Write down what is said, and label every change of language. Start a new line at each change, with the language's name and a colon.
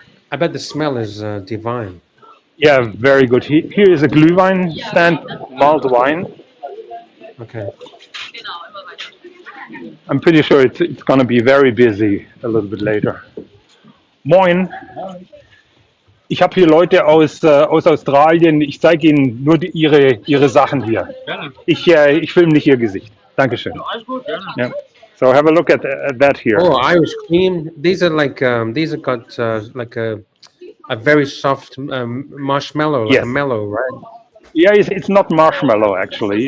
English: I bet the smell is divine. Yeah, very good. Here is a Glühwein stand, mulled wine. Okay. I'm pretty sure it's going to be very busy a little bit later.
German: Moin. Ich habe hier Leute aus Australien. Ich zeige Ihnen nur ihre Sachen hier. Ich filme nicht Ihr Gesicht. Dankeschön. Yeah.
English: So have a look at that here. Oh, Irish cream. These are like these are got like a very soft marshmallow, like a mellow, right? Yeah, it's not marshmallow actually.